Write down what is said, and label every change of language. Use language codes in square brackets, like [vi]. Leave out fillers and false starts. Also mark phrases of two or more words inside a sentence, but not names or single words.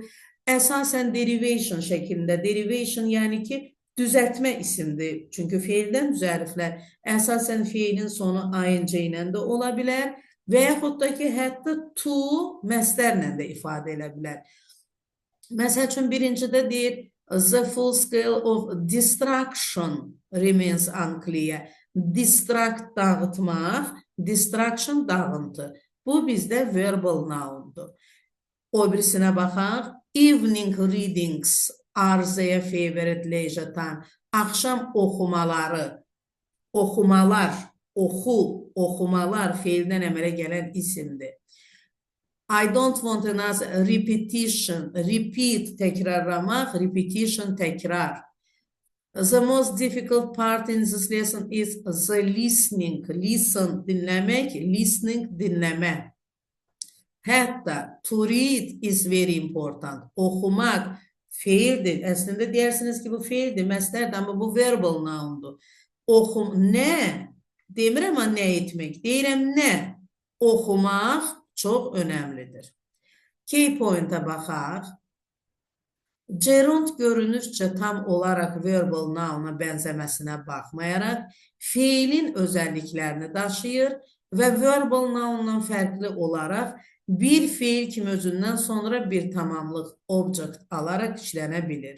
[az] Əsasən derivation şəklində, derivation yəni ki, düzəltmə isimdir. Çünki feildən düzəliflər əsasən feilin sonu ing ilə də ola bilər və yaxud da ki, hətta to məstərlə də ifadə edə bilər. Məsəl üçün, birincidə deyir, [en] the full scale of destruction remains unclear. [az] Distract dağıtmaq, destruction dağıntı. Bu bizdə [en] verbal noundur. [az] O birisinə baxaq. [en] Evening readings are their favorite leisure time. [az] Axşam oxumaları, oxumalar, oxumalar feildən əmələ gələn isimdir. [en] I don't want another repetition. [az] Repeat, təkrarlamaq, repetition, təkrar. [en] The most difficult part in this lesson is the listening. Listen, [az] dinləmək, listening, dinləmə. Hətta, [en] to read is very important. [az] Oxumaq feildir. Əslində deyirsiniz ki, bu feildir, məstərdir, amma bu [en] verbal noundur. [az] Nə? Demirəm nə etmək, deyirəm nə? Oxumaq çox önəmlidir. [en] Key point-a [az] baxaq. Gerund görünüşcə tam olaraq [en] verbal noun-a [az] bənzəməsinə baxmayaraq, feilin özəlliklərini daşıyır və [en] verbal noun-dan [az] fərqli olaraq bir feil kimi özündən sonra bir tamamlıq object alaraq işlənə bilir.